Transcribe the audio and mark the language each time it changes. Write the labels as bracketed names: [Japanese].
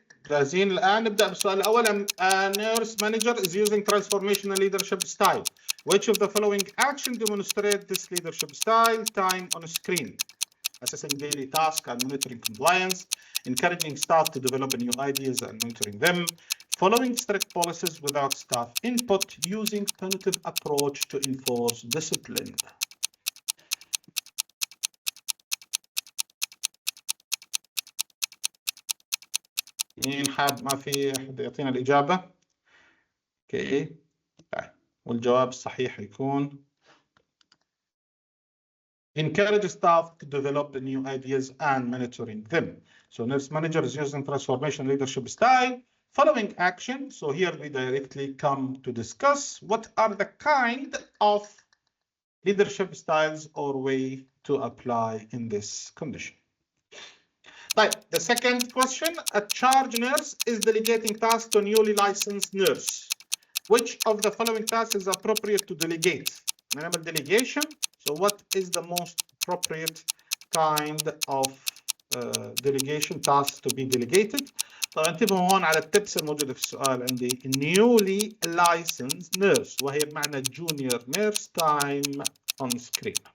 [Arabic] جاهزين الآن؟ نبدأ بالسؤال الأول. [English] A nurse manager is using transformational leadership style. Which of the following action demonstrate this leadership style? Time on screen, assessing daily tasks and monitoring compliance, encouraging staff to develop new ideas and monitoring them, following strict policies without staff input, using punitive approach to enforce discipline. [Arabic] مين حاب؟ ما في أحد يعطينا الإجابة؟ اوكي، والجواب الصحيح يكون [English] encourage staff to develop new ideas and monitoring them. So nurse manager is using transformation leadership style following action. So here we directly come to discuss what are the kind of leadership styles or way to apply in this condition. Right, the second question, a charge nurse is delegating tasks to newly licensed nurse. Which of the following tasks is appropriate to delegate? Minimal delegation. So what is the most appropriate kind of delegation tasks to be delegated? [Arabic] طبعا انتبهوا هون على التبس الموجودة في السؤال عندي [English] newly licensed nurse [Arabic] وهي بمعنى [English] junior nurse time on screen.